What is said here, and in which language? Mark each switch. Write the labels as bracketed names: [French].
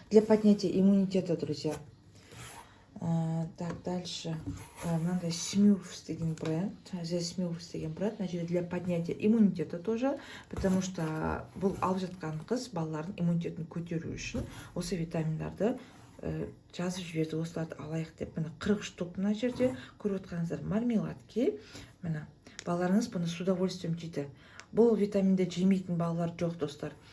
[Russian] Для поднятия иммунитета, друзья. Так, дальше. Надо Smurfs деген бренд. Здесь Smurfs деген бренд. Значит, для поднятия иммунитета тоже. Потому что [Kazakh] бұл алып жатқан қыз балалардың иммунитетін көтеру үшін осы витаминдарды жазып жіберді. Осыларды алайық деп. Мына 40 штук мына жерде көріп отқаныңыздар мармеладки. Мына балаларыңыз бұны [Russian] с удовольствием [Kazakh] жейді. Бұл витаминді жемейтін балалар жоқ, достар.